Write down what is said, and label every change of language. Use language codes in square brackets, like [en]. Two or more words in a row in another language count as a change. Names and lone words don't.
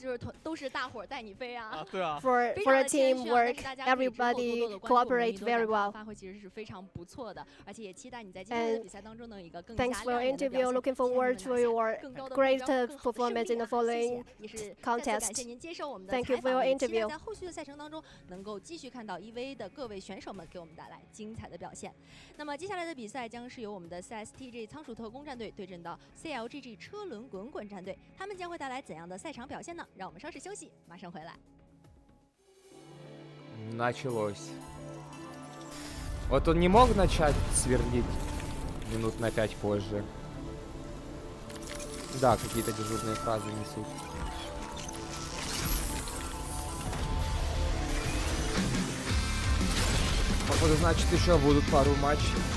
[en] For a teamwork, everybody cooperate very well. And thanks for your interview. Looking forward to your great performance in the following contest. Thank you for your interview. [zh] 在后续的赛程当中，能够继续看到 EVA 的各位选手们给我们带来精彩的表现。那么接下来的比赛将是由我们的 CSTG 仓鼠特工战队对阵到 CLGG 车轮滚滚战队，他们将会带来怎样的赛场表现呢？让我们稍事休息，马上回来。 [ru] Началось. Вот он не мог начать сверлить минут на 5 позже. Да, какие-то дежурные фразы несут. Походу, значит, еще будут пару матчей.